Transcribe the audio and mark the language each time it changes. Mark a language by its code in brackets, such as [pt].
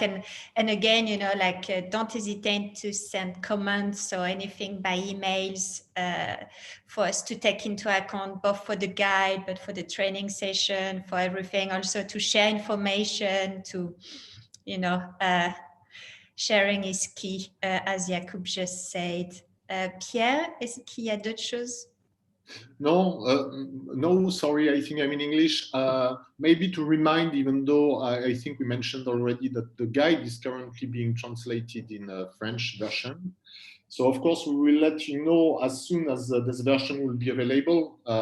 [en] And again, you know, like don't hesitate to send comments or anything by emails for us to take into account, both for the guide, but for the training session, for everything. Also to share information, to, you know, sharing is key, as Jakub just said. [fr] Pierre, est-ce qu'il y a d'autres choses? [en] No, sorry, I think I'm in English. Maybe to remind, even though I think we mentioned already that the guide is currently being translated in a French version. So of course, we will let you know as soon as this version will be available.